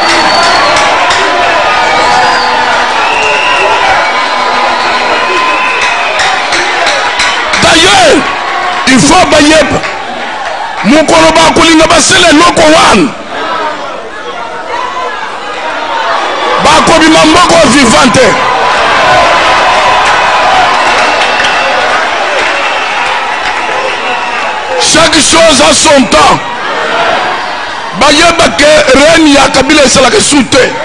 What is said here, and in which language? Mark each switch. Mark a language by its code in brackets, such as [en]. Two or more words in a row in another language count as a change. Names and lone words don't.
[fr] d'ailleurs il faut [ln] bayeba mokolo bakolinga basala eloko wana bakobima mboko vivant te [fr] chaque chose a son temps [ln] bayeba ke reine ya kabila esalaka su te